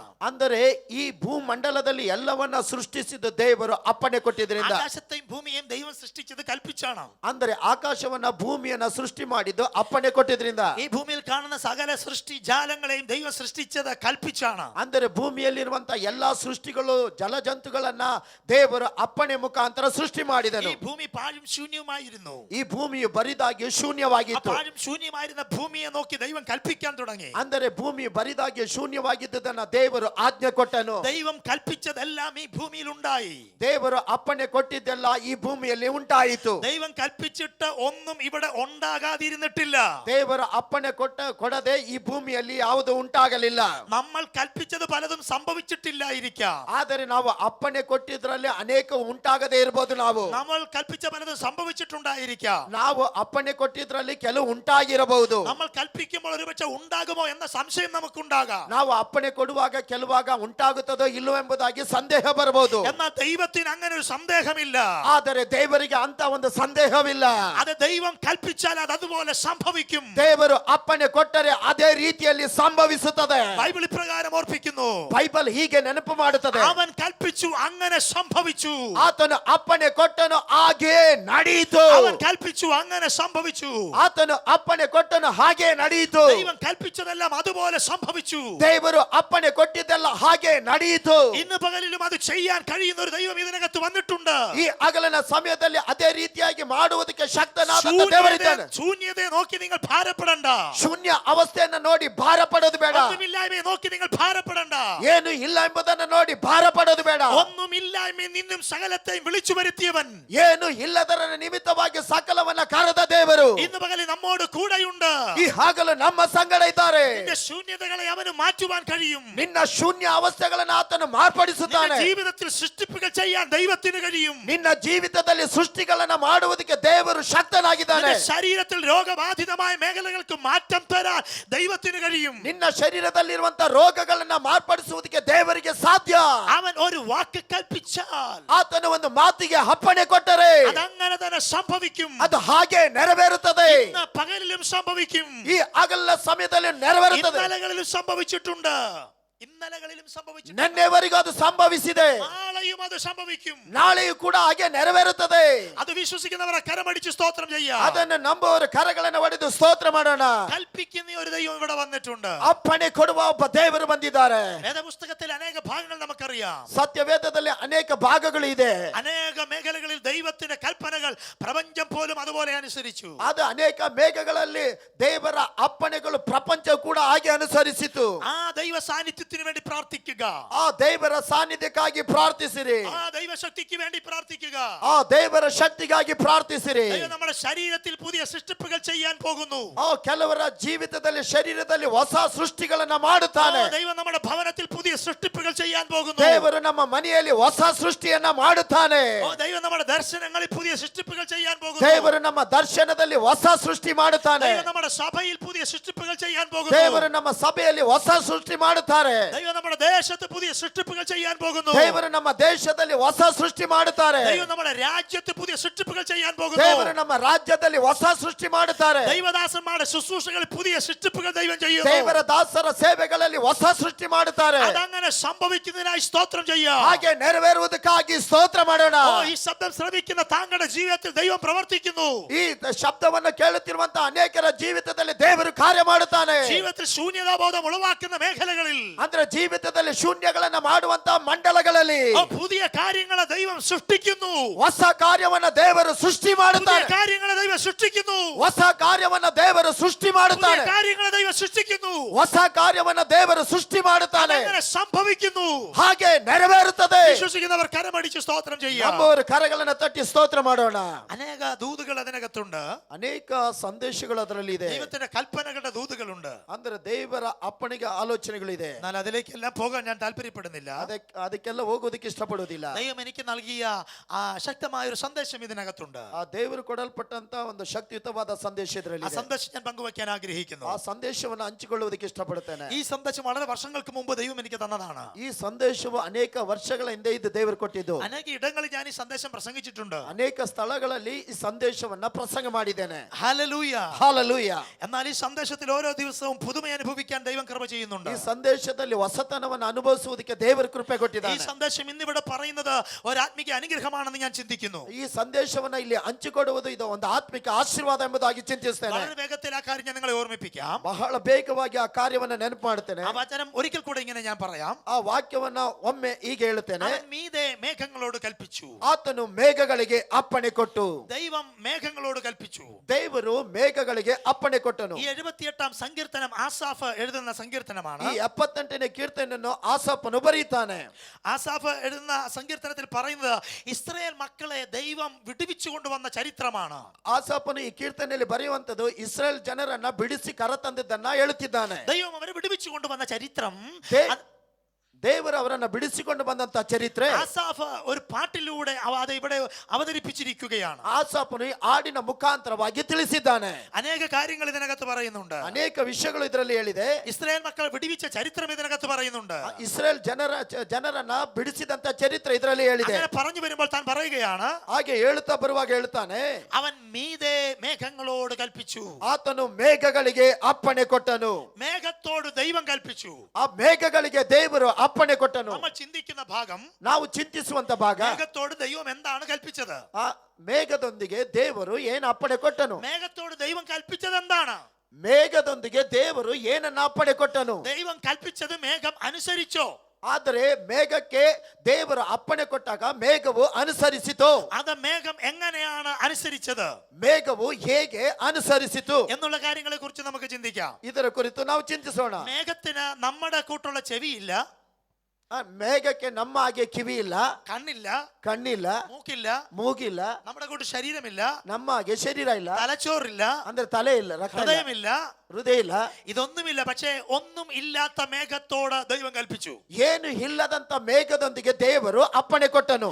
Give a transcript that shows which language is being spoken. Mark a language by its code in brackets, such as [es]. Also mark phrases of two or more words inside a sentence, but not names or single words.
[kn] ಅಂದರೆ ಈ ಭೂಮಂಡಲದಲ್ಲಿ ಎಲ್ಲವನ್ನ ಸೃಷ್ಟಿಸಿದ ದೇವರು ಅಪ್ಪಣೆ ಕೊಟ್ಟಿದ್ರಿಂದ. [ml] ആകാശത്തെയും ഭൂമിയെയും ദൈവം സൃഷ്ടിച്ചത് കൽപ്പിച്ചാണ്. [kn] ಅಂದರೆ ಆಕಾಶವನ್ನ ಭೂಮಿಯನ್ನ ಸೃಷ್ಟಿ ಮಾಡಿದ್ದು ಅಪ್ಪಣೆ ಕೊಟ್ಟಿದ್ರಿಂದ. [ml] ഈ ഭൂമിയിൽ കാണുന്ന സകല സൃഷ്ടി ജാലങ്ങളെയും ദൈവം സൃഷ്ടിച്ചത് കൽപ്പിച്ചാണ്. [kn] ಅಂದರೆ ಭೂಮಿಯಲ್ಲಿರುವಂತ ಎಲ್ಲಾ ಸೃಷ್ಟಿಗಳು ಜಲಜಂತುಗಳನ್ನ ದೇವರು ಅಪ್ಪಣೆ ಮುಖಾಂತರ ಸೃಷ್ಟಿ ಮಾಡಿದನು. [ml] ഈ ഭൂമി പാഴും ശൂന്യവുമായിരുന്നു. [kn] ಈ ಭೂಮಿಯು ಬರಿದಾಗಿ ಶೂನ್ಯವಾಗಿತ್ತು. [ml] പാഴും ശൂന്യമായ ശൂന്യമായിരുന്ന ഭൂമിയെ നോക്കി ദൈവം കൽപ്പിക്കാൻ തുടങ്ങി. [kn] ಅಂದರೆ ಭೂಮಿ ಬರಿದಾಗಿ ಶೂನ್ಯವಾಗಿದ್ದುದನ್ನ ದೇವರು ಆಜ್ಞೆ ಕೊಟ್ಟನು. [ml] ദൈവം കൽപ്പിച്ചതെല്ലാം ഈ ഭൂമിയിൽ ഉണ്ടായി. [kn] ದೇವರು ಅಪ್ಪಣೆ ಕೊಟ್ಟಿದ್ದೆಲ್ಲ ಈ ಭೂಮಿಯಲ್ಲಿ ಉಂಟಾಯಿತು. [ml] ദൈവം കൽപ്പിച്ചിട്ട് ഒന്നും ഇവിടെ ഉണ്ടാകാതിരുന്നിട്ടില്ല. [kn] ದೇವರ ಅಪ್ಪಣೆ ಕೊಡದೆ ಈ ಭೂಮಿಯಲ್ಲಿ ಯಾವುದು ಉಂಟಾಗಲಿಲ್ಲ. [ml] നമ്മൾ കൽപ്പിച്ചത് പലതും സംഭവിച്ചിട്ടില്ലായിരിക്കാം. [kn] ಆದರೆ ನಾವು ಅಪ್ಪಣೆ ಕೊಟ್ಟಿದ್ರಲ್ಲಿ ಅನೇಕ ಉಂಟಾಗದೇ ಇರಬಹುದು. [ml] നമ്മൾ കൽപ്പിച്ച പലതും സംഭവിച്ചിട്ടുണ്ടായിരിക്കാം. [kn] ನಾವು ಅಪ್ಪಣೆ ಕೊಟ್ಟಿದ್ರಲ್ಲಿ ಕೆಲವು ಉಂಟಾಗಿರಬಹುದು. [ml] നമ്മൾ കൽപ്പിക്കുമ്പോൾ ഒരുപക്ഷെ ഉണ്ടാകുമോ എന്ന സംശയം നമുക്കുണ്ടാകാം. [kn] ನಾವು ಅಪ್ಪಣೆ ಕೊಡುವಾಗ ಕೆಲವಾಗ ಉಂಟಾಗುತ್ತದೋ ಇಲ್ಲೋ ಎಂಬುದಾಗಿ ಸಂದೇಹ ಬರಬಹುದು. [ml] എന്നാൽ ദൈവത്തിന് അങ്ങനെ ഒരു സന്ദേഹമില്ല. [kn] ಆದರೆ ದೇವರಿಗೆ ಅಂತ ಒಂದು ಸಂದೇಹವಿಲ್ಲ. [ml] അത് ദൈവം കൽപ്പിച്ചാൽ അത് അതുപോലെ സംഭവിക്കും. [kn] ದೇವರು ಅಪ್ಪಣೆ ಕೊಟ್ಟರೆ ಅದೇ ರೀತಿಯಲ್ಲಿ ಸಂಭವಿಸುತ್ತದೆ. [ml] ബൈബിൾ ഇപ്രകാരം ഓർപ്പിക്കുന്നു. [kn] ಬೈಬಲ್ ಹೀಗೆ ನೆನಪು ಮಾಡುತ್ತದೆ. [ml] അവൻ കൽപ്പിച്ചു, അങ്ങനെ സംഭവിച്ചു. [kn] ಆತನು ಅಪ್ಪಣೆ ಕೊಟ್ಟನು, ಹಾಗೆ ನಡೆಯಿತು. [ml] അവൻ കൽപ്പിച്ചു, അങ്ങനെ സംഭവിച്ചു. [kn] ಆತನು ಅಪ್ಪಣೆ ಕೊಟ್ಟನು, ಹಾಗೆ ನಡೆಯಿತು. [ml] ദൈവം കൽപ്പിച്ചതെല്ലാം അതുപോലെ സംഭവിച്ചു. [kn] ದೇವರು ಅಪ್ಪಣೆ ಕೊಟ್ಟಿದ್ದೆಲ್ಲ ಹಾಗೆ ನಡೆಯಿತು. [ml] ഇന്ന് പകലിലും അത് ചെയ്യാൻ കഴിയുന്ന ഒരു ദൈവം ഇതിനകത്ത് വന്നിട്ടുണ്ട്. [kn] ಈ ಹಗಲಿನ ಸಮಯದಲ್ಲಿ ಅದೇ ರೀತಿಯಾಗಿ ಮಾಡುವುದಕ್ಕೆ ಶಕ್ತನಾದ ದೇವರಿದ್ದಾನೆ. [ml] ശൂന്യതയെ നോക്കി നിങ്ങൾ ഭാരപ്പെടണ്ട. [kn] ಶೂನ್ಯ ಅವಸ್ಥೆಯನ್ನು ನೋಡಿ ಭಾರ ಪಡೋದು ಬೇಡ. [ml] ഒന്നുമില്ലായ്മയെ നോക്കി നിങ്ങൾ ഭാരപ്പെടണ്ട. [kn] ಏನು ಇಲ್ಲ ಎಂಬುದನ್ನು ನೋಡಿ ಭಾರ ಪಡೋದು ಬೇಡ. [ml] ഒന്നുമില്ലായ്മയിൽ നിന്നും സകലത്തെയും വിളിച്ചു വരുത്തിയവൻ, [kn] ಏನು ಇಲ್ಲದರ ನಿಮಿತ್ತವಾಗಿ ಸಕಲವನ್ನ ಕರೆದ ದೇವರು [ml] ഇന്ന് പകലിൽ നമ്മോട് കൂടെയുണ്ട്. [kn] ಈ ಹಗಲು ನಮ್ಮ ಸಂಗಡ ಇದ್ದಾರೆ. [ml] നിന്റെ ശൂന്യതകളെ അവന് മാറ്റുവാൻ കഴിയും. [kn] ನಿನ್ನ ಶೂನ್ಯ ಅವಸ್ಥೆಗಳನ್ನು ಆತನು ಮಾರ್ಪಡಿಸುತ್ತಾನೆ. [ml] നിന്റെ ജീവിതത്തിൽ സൃഷ്ടിപ്പുകൾ ചെയ്യാൻ ദൈവത്തിന് കഴിയും. [kn] ನಿನ್ನ ಜೀವಿತದಲ್ಲಿ ಸೃಷ್ಟಿಗಳನ್ನ ಮಾಡುವುದಕ್ಕೆ ದೇವರು ಶಕ್ತನಾಗಿದ್ದಾನೆ. [ml] നിന്റെ ശരീരത്തിൽ രോഗബാധിതമായ മേഖലകൾക്ക് മാറ്റം തരാൻ ദൈവത്തിന് കഴിയും. [kn] ನಿನ್ನ ಶರೀರದಲ್ಲಿರುವಂತಹ ರೋಗಗಳನ್ನ ಮಾರ್ಪಡಿಸುವುದಕ್ಕೆ ದೇವರಿಗೆ ಸಾಧ್ಯ. [ml] അവൻ ഒരു വാക്ക് കൽപ്പിച്ചാൽ [kn] ಆತನು ಒಂದು ಮಾತಿಗೆ ಅಪ್ಪಣೆ ಕೊಟ್ಟರೆ [ml] അതങ്ങനെ തന്നെ സംഭവിക്കും. [kn] ಅದು ಹಾಗೆ ನೆರವೇರುತ್ತದೆ. [ml] ഇന്ന് പകലിലും സംഭവിക്കും. [kn] ಈ ಹಗಲ ಸಮಯದಲ್ಲಿ ನೆರವೇರುತ್ತದೆ. [ml] ഇന്നലകളിലും സംഭവിച്ചിട്ടുണ്ട്. ഇന്നലകളിലും സംഭവിച്ചു. [kn] ನಿನ್ನೆವರೆಗೂ ಅದು ಸಂಭವಿಸಿದೆ. [ml] നാളെയും അത് സംഭവിക്കും. [kn] ನಾಳೆಯೂ ಕೂಡ ಹಾಗೆ ನೆರವೇರುತ್ತದೆ. [ml] അത് വിശ്വസിക്കുന്നവരെ കരമടിച്ച് സ്തോത്രം ചെയ്യാം. [kn] ಅದನ್ನು ನಂಬುವವರು ಕರಗಳನ್ನು ಒಡೆದು ಸ್ತೋತ್ರ ಮಾಡೋಣ. [ml] കൽപ്പിക്കുന്ന ഒരു ദൈവം ഇവിടെ വന്നിട്ടുണ്ട്. [kn] ಅಪ್ಪಣೆ ಕೊಡುವ ಒಬ್ಬ ದೇವರು ಬಂದಿದ್ದಾರೆ. [ml] വേദപുസ്തകത്തിൽ അനേക ഭാഗങ്ങൾ നമുക്കറിയാം. [kn] ಸತ್ಯವೇದದಲ್ಲಿ ಅನೇಕ ಭಾಗಗಳು ಇದೆ. [ml] അനേക മേഖലകളിൽ ദൈവത്തിന്റെ കൽപ്പനകൾ പ്രപഞ്ചം പോലും അതുപോലെ അനുസരിച്ചു. [kn] ಅದು ಅನೇಕ ಮೇಘಗಳಲ್ಲಿ ದೇವರ ಅಪ್ಪಣೆಗಳು ಪ್ರಪಂಚ ಕೂಡ ಹಾಗೆ ಅನುಸರಿಸಿತು. [ml] ആ ദൈവ സാന്നിധ്യത്തിന് വേണ്ടി പ്രാർത്ഥിക്കുക. [kn] ಆ ದೇವರ ಸಾನ್ನಿಧ್ಯಕ್ಕಾಗಿ ಪ್ರಾರ್ಥಿಸಿರಿ. [ml] ആ ദൈവശക്തിക്ക് വേണ്ടി പ്രാർത്ഥിക്കുക. [kn] ಆ ದೇವರ ಶಕ್ತಿಗಾಗಿ ಪ್ರಾರ್ಥಿಸಿರಿ. [ml] ദൈവം നമ്മുടെ ശരീരത്തിൽ പുതിയ സൃഷ്ടിപ്പുകൾ ചെയ്യാൻ പോകുന്നു. [kn] ಆ ಕೆಲವರ ಜೀವಿತದಲ್ಲಿ ಶರೀರದಲ್ಲಿ ಹೊಸ ಸೃಷ್ಟಿಗಳನ್ನ ಮಾಡುತ್ತಾನೆ. [ml] ദൈവം നമ്മുടെ ഭവനത്തിൽ പുതിയ സൃഷ്ടിപ്പുകൾ ചെയ്യാൻ പോകുന്നു. [kn] ದೇವರು ನಮ್ಮ ಮನೆಯಲ್ಲಿ ಹೊಸ ಸೃಷ್ಟಿಯನ್ನ ಮಾಡುತ್ತಾನೆ. [ml] ദൈവം നമ്മുടെ ദർശനങ്ങളിൽ പുതിയ സൃഷ്ടിപ്പുകൾ ചെയ്യാൻ പോകുന്നു. [kn] ದೇವರು ನಮ್ಮ ದರ್ಶನದಲ್ಲಿ ಹೊಸ ಸೃಷ್ಟಿ ಮಾಡುತ್ತಾನೆ. [ml] ദൈവം നമ്മുടെ സഭയിൽ പുതിയ സൃഷ്ടിപ്പുകൾ ചെയ്യാൻ പോകുന്നു. [kn] ದೇವರು ನಮ್ಮ ಸಭೆಯಲ್ಲಿ ಹೊಸ ಸೃಷ್ಟಿ ಮಾಡುತ್ತಾರೆ. [ml] ദൈവം നമ്മുടെ ദേശത്ത് പുതിയ സൃഷ്ടിപ്പുകൾ ചെയ്യാൻ പോകുന്നു. [kn] ದೇವರು ನಮ್ಮ ದೇಶದಲ್ಲಿ ಹೊಸ ಸೃಷ್ಟಿ ಮಾಡುತ್ತಾರೆ. [ml] ദൈവം നമ്മുടെ രാജ്യത്ത് പുതിയ സൃഷ്ടിപ്പുകൾ ചെയ്യാൻ പോകുന്നു. [kn] ದೇವರು ನಮ್ಮ ರಾಜ್ಯದಲ್ಲಿ ಹೊಸ ಸೃಷ್ಟಿ ಮಾಡುತ್ತಾರೆ. [ml] ദൈവദാസന്മാരുടെ ശുശ്രൂഷകളിൽ പുതിയ സൃഷ്ടിപ്പുകൾ ദൈവം ചെയ്യുന്നു. [kn] ದೇವರ ದಾಸರ ಸೇವೆಗಳಲ್ಲಿ ಹೊಸ ಸೃಷ್ಟಿ ಮಾಡುತ್ತಾರೆ. [ml] അതങ്ങനെ സംഭവിക്കുന്നതിനായി സ്തോത്രം ചെയ്യാം. [kn] ಹಾಗೆ ನೆರವೇರುವುದಕ್ಕಾಗಿ ಸ್ತೋತ್ರ ಮಾಡೋಣ. [ml] ഈ ശബ്ദം ശ്രവിക്കുന്ന താങ്കളുടെ ജീവിതത്തിൽ ദൈവം പ്രവർത്തിക്കുന്നു. [kn] ಈ ಶಬ್ದವನ್ನು ಕೇಳುತ್ತಿರುವಂತಹ ಅನೇಕರ ಜೀವಿತದಲ್ಲಿ ದೇವರು ಕಾರ್ಯ ಮಾಡುತ್ತಾನೆ. [ml] ജീവിതത്തിൽ ശൂന്യതാബോധം ഉളവാക്കുന്ന മേഖലകളിൽ, [kn] ಅಂದ್ರೆ ಜೀವಿತದಲ್ಲಿ ಶೂನ್ಯಗಳನ್ನ ಮಾಡುವಂತಹ ಮಂಡಲಗಳಲ್ಲಿ [ml] പുതിയ കാര്യങ്ങളെ ദൈവം സൃഷ്ടിക്കുന്നു. [kn] ಹೊಸ ಕಾರ್ಯವನ್ನ ದೇವರು ಸೃಷ್ಟಿ [ml] പുതിയ [kn] ಮಾಡುತ್ತಾನೆ. [ml] കാര്യങ്ങളെ ദൈവം സൃഷ്ടിക്കുന്നു. [kn] ಹೊಸ ಕಾರ್ಯವನ್ನ ದೇವರು ಸೃಷ್ಟಿ [ml] പുതിയ [kn] ಮಾಡುತ್ತಾನೆ. [ml] കാര്യങ്ങളെ ദൈവം സൃഷ്ടിക്കുന്നു. [kn] ಹೊಸ ಕಾರ್ಯವನ್ನ ದೇವರು ಸೃಷ್ಟಿ ಮಾಡುತ್ತಾನೆ. [ml] അങ്ങനെ സംഭവിക്കുന്നു. [kn] ಹಾಗೆ ನೆರವೇರುತ್ತದೆ. [ml] വിശ്വസിക്കുന്നവർ കരമടിച്ച് സ്തോത്രം ചെയ്യാം. [kn] ನಮ್ಮವರು ಕರಗಳನ್ನು ತಟ್ಟಿ ಸ್ತೋತ್ರ ಮಾಡೋಣ. [ml] അനേക ദൂതുകൾ അതിനകത്തുണ്ട്. [kn] ಅನೇಕ ಸಂದೇಶಗಳು ಅದರಲ್ಲಿ ಇದೆ. [ml] ദൈവത്തിന്റെ കൽപ്പനകളുടെ ദൂതുകളുണ്ട്. [kn] ಅಂದ್ರೆ ದೇವರ ಅಪ್ಪಣೆಗೆ ಆಲೋಚನೆಗಳಿದೆ. [ml] എന്നാൽ അതിലേക്കെല്ലാം പോകാൻ ഞാൻ താല്പര്യപ്പെടുന്നില്ല. [kn] ಅದಕ್ಕೆಲ್ಲ ಹೋಗೋದಕ್ಕೆ ಇಷ್ಟಪಡುವುದಿಲ್ಲ. [ml] ദൈവം എനിക്ക് നൽകിയ ആ ശക്തമായ ഒരു സന്ദേശം ഇതിനകത്തുണ്ട്. [kn] ಆ ದೇವರು ಕೊಡಲ್ಪಟ್ಟಂತ ಒಂದು ಶಕ್ತಿಯುತವಾದ ಸಂದೇಶ [ml] ആ [kn] ಇದರಲ್ಲಿ. [ml] സന്ദേശം ഞാൻ പങ്കുവയ്ക്കാൻ ആഗ്രഹിക്കുന്നു. [kn] ಆ ಸಂದೇಶವನ್ನು ಹಂಚಿಕೊಳ್ಳುವುದಕ್ಕೆ ಇಷ್ಟಪಡುತ್ತೇನೆ. [ml] ഈ സന്ദേശം വളരെ വർഷങ്ങൾക്ക് മുമ്പ് ദൈവം എനിക്ക് തന്നതാണ്. [kn] ಈ ಸಂದೇಶವು ಅನೇಕ ವರ್ಷಗಳ ಹಿಂದೆ ಇದು ದೇವರು ಕೊಟ್ಟಿದ್ದು. [ml] അനേക ഇടങ്ങളിൽ ഞാൻ ഈ സന്ദേശം പ്രസംഗിച്ചിട്ടുണ്ട്. [kn] ಅನೇಕ ಸ್ಥಳಗಳಲ್ಲಿ ಈ ಸಂದೇಶವನ್ನ ಪ್ರಸಂಗ ಮಾಡಿದ್ದೇನೆ. [ml] ഹല്ലേലൂയ. [kn] ಹಾಲೆಲೂಯ. [ml] എന്നാൽ ഈ സന്ദേശത്തിൽ ഓരോ ദിവസവും പുതുമ അനുഭവിക്കാൻ ദൈവം കൃപ ചെയ്യുന്നുണ്ട്. [kn] ಈ ಸಂದೇಶದಲ್ಲಿ ಅದರಲ್ಲಿ ಹೊಸತನವನ್ನು ಅನುಭವಿಸುವುದಕ್ಕೆ ದೇವರ ಕೃಪೆ [ml] ഈ [kn] ಕೊಟ್ಟಿದ್ದಾನೆ. [ml] സന്ദേശം ഇന്നിവിടെ പറയുന്നത് ഒരാത്മിക അനുഗ്രഹമാണെന്ന് ഞാൻ ചിന്തിക്കുന്നു. [kn] ಈ ಸಂದೇಶವನ್ನ ಇಲ್ಲಿ ಹಂಚಿಕೊಡುವುದು ಇದು ಒಂದು ಆತ್ಮಿಕ ಆಶೀರ್ವಾದ ಎಂಬುದಾಗಿ ಚಿಂತಿಸ್ತೇನೆ. [ml] വളരെ വേഗത്തിൽ ആ കാര്യം ഞാൻ നിങ്ങളെ ഓർമ്മിപ്പിക്കാം. [kn] ಬಹಳ ಬೇಗವಾಗಿ ಆ ಕಾರ್ಯವನ್ನ ನೆನಪು ಮಾಡ್ತೇನೆ. [ml] ആ വചനം ഒരിക്കൽ കൂടെ ഇങ്ങനെ ഞാൻ പറയാം. [kn] ಆ ವಾಕ್ಯವನ್ನ ಒಮ್ಮೆ ಹೀಗೆ ಹೇಳುತ್ತೇನೆ. [ml] അവൻ മീതെ മേഘങ്ങളോട് കൽപ്പിച്ചു. [kn] ಆತನು ಮೇಘಗಳಿಗೆ ಅಪ್ಪಣೆ ಕೊಟ್ಟು. [ml] ദൈവം മേഘങ്ങളോട് കൽപ്പിച്ചു. [kn] ದೇವರು ಮೇಘಗಳಿಗೆ ಅಪ್ಪಣೆ ಕೊಟ್ಟನು. [ml] ഈ 78ാം സങ്കീർത്തനം ആസാഫ് എഴുതുന്ന സങ്കീർത്തനമാണ്. [kn] ಈ 78ನೇ ಕೀರ್ತನೆಯನ್ನು ಆಸಾಫನು ಬರೀತಾನೆ. [ml] ആസാഫ് എഴുതുന്ന സങ്കീർത്തനത്തിൽ പറയുന്നത് ഇസ്രായേൽ മക്കളെ ദൈവം വിടുവിച്ചു കൊണ്ടുവന്ന ചരിത്രമാണ്. [kn] ಆಸಾಫನು ಈ ಕೀರ್ತನೆಯಲ್ಲಿ ಬರೆಯುವಂತದ್ದು ಇಸ್ರೇಲ್ ಜನರನ್ನ ಬಿಡಿಸಿ ಕರತಂದಿದ್ದನ್ನ ಹೇಳುತ್ತಿದ್ದಾನೆ. [ml] ദൈവം അവരെ വിടുവിച്ചു കൊണ്ടുവന്ന ചരിത്രം [kn] ದೇವರು ಅವರನ್ನ ಬಿಡಿಸಿಕೊಂಡು ಬಂದಂತ ಚರಿತ್ರೆ [ml] ആസാഫ് ഒരു പാട്ടിലൂടെ അത് ഇവിടെ അവതരിപ്പിച്ചിരിക്കുകയാണ്. [kn] ಆಸಾಫನು ಈ ಹಾಡಿನ ಮುಖಾಂತರವಾಗಿ ತಿಳಿಸಿದ್ದಾನೆ. [ml] അനേക കാര്യങ്ങൾ ഇതിനകത്ത് പറയുന്നുണ്ട്. [kn] ಅನೇಕ ವಿಷಯಗಳು ಇದರಲ್ಲಿ ಹೇಳಿದೆ. [ml] ഇസ്രായേൽ മക്കളെ വിടുവിച്ച ചരിത്രം ഇതിനകത്ത് പറയുന്നുണ്ട്. [kn] ಇಸ್ರೇಲ್ ಜನರನ್ನ ಬಿಡಿಸಿದಂತ ಚರಿತ್ರೆ ಇದರಲ್ಲಿ ಹೇಳಿದೆ. [ml] അങ്ങനെ പറഞ്ഞു വരുമ്പോൾ താൻ പറയുകയാണ്, [kn] ಹಾಗೆ ಹೇಳುತ್ತಾ ಬರುವಾಗ ಹೇಳ್ತಾನೆ, [ml] അവൻ മീതെ മേഘങ്ങളോട് കൽപ്പിച്ചു. [kn] ಆತನು ಮೇಘಗಳಿಗೆ ಅಪ್ಪಣೆ ಕೊಟ್ಟನು. [ml] മേഘത്തോട് ദൈവം കൽപ്പിച്ചു. [kn] ಆ ಮೇಘಗಳಿಗೆ ದೇವರು ಅಪ್ಪಣೆ ಕೊಟ್ಟನು. [ml] നമ്മൾ ചിന്തിക്കുന്ന ഭാഗം, [kn] ನಾವು ಚಿಂತಿಸುವಂತ ಭಾಗ, [ml] മേഘത്തോട് ദൈവം എന്താണ് കൽപ്പിച്ചത്? [kn] ಆ ಮೇಘದೊಂದಿಗೆ ದೇವರು ಏನು ಅಪ್ಪಣೆ ಕೊಟ್ಟನು? [ml] മേഘത്തോട് ദൈവം കൽപ്പിച്ചത് എന്താണ്? [kn] ಮೇಘದೊಂದಿಗೆ ದೇವರು ಏನನ್ನ ಅಪ್ಪಣೆ ಕೊಟ್ಟನು? [ml] ദൈവം കൽപ്പിച്ചത് മേഘം അനുസരിച്ചോ? [kn] ಆದರೆ ಮೇಘಕ್ಕೆ ದೇವರು ಅಪ್ಪಣೆ ಕೊಟ್ಟಾಗ ಮೇಘವು ಅನುಸರಿಸಿತು. [ml] അത് മേഘം എങ്ങനെയാണ് അനുസരിച്ചത്? [kn] ಮೇಘವು ಹೇಗೆ ಅನುಸರಿಸಿತು [ml] എന്നുള്ള കാര്യങ്ങളെ കുറിച്ച് നമുക്ക് ചിന്തിക്കാം. [kn] ಇದರ ಕುರಿತು ನಾವು ಚಿಂತಿಸೋಣ. [ml] മേഘത്തിന് നമ്മുടെ കൂട്ടുള്ള ചെവിയില്ല, [kn] ಮೇಘಕ್ಕೆ ನಮ್ಮ ಹಾಗೆ ಕಿವಿ ಇಲ್ಲ, [ml] കണ്ണില്ല, [kn] ಕಣ್ಣಿಲ್ಲ, [ml] മൂക്കില്ല, [kn] ಮೂಗಿಲ್ಲ, [ml] നമ്മുടെ കൂട്ട് ശരീരമില്ല, [kn] ನಮ್ಮ ಹಾಗೆ ಶರೀರ ಇಲ್ಲ, [ml] തലച്ചോറില്ല, [kn] ಅಂದ್ರೆ ತಲೆ ಇಲ್ಲ, ರಕ್ತ ಇಲ್ಲ, [ml] ഹൃദയമില്ല, [kn] ಹೃದಯ ಇಲ್ಲ, [ml] ഇതൊന്നുമില്ല. പക്ഷേ ഒന്നും ഇല്ലാത്ത മേഘത്തോട് ദൈവം കൽപ്പിച്ചു. [kn] ಏನು ಇಲ್ಲದಂತ ಮೇಘದೊಂದಿಗೆ ದೇವರು ಅಪ್ಪಣೆ ಕೊಟ್ಟನು.